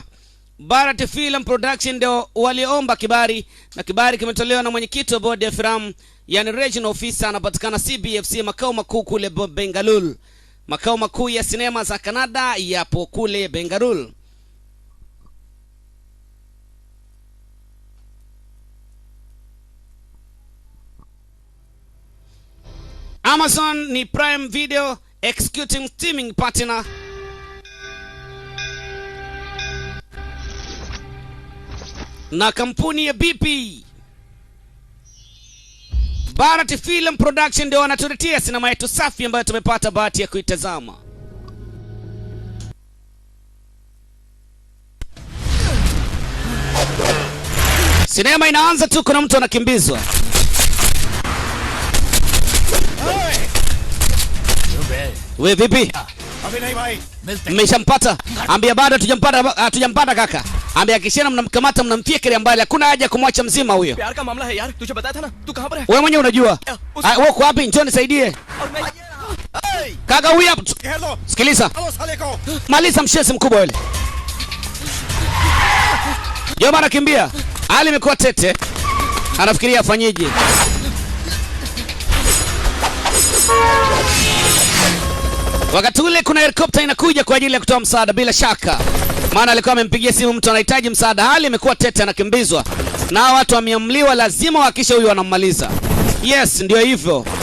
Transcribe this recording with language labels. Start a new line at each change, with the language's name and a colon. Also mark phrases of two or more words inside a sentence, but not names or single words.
Swahili: Bharat Film Production ndio waliomba kibali na kibali kimetolewa na mwenyekiti wa bodi ya filamu yani
English: regional officer
Swahili: anapatikana CBFC makao makuu kule Bangalore. Makao makuu ya sinema za Canada yapo kule Bangalore. Amazon ni Prime Video
English: executing streaming partner.
Swahili: Na kampuni ya BP Bharat Film Production ndio wanatuletea sinema yetu safi ambayo tumepata bahati ya kuitazama. Sinema inaanza tu kuna mtu anakimbizwa. Wewe vipi? Mmeshampata? Ambia bado hatujampata kaka. Ambia kishena mnamkamata mnamfikiria mbali hakuna haja kumwacha mzima huyo.
Hindi: प्यार का मामला है यार तुझे बताया था ना तू कहां पर है
Swahili: wewe mwenyewe unajua wewe uko wapi njoo nisaidie kaka huyu hapo sikiliza maliza mshesi mkubwa yule Joma anakimbia hali imekuwa tete anafikiria afanyeje wakati ule kuna helikopta inakuja kwa ajili ya kutoa msaada bila shaka maana alikuwa amempigia simu mtu anahitaji msaada hali imekuwa tete anakimbizwa na watu wameamliwa lazima hakisha huyu wanammaliza yes ndio hivyo